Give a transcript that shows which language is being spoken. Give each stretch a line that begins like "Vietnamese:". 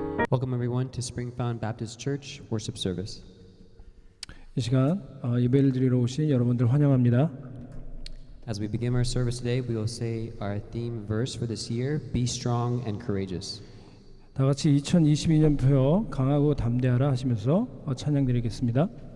English: Welcome everyone to Springfound Baptist Church worship service.
Korean: 이 시간 예배를 드리러 오신 여러분들 환영합니다.
English: As we begin our service today, we will say our theme verse for this year, Be strong and courageous.
Korean: 다 같이 2022년 표 강하고 담대하라 하시면서 찬양 드리겠습니다.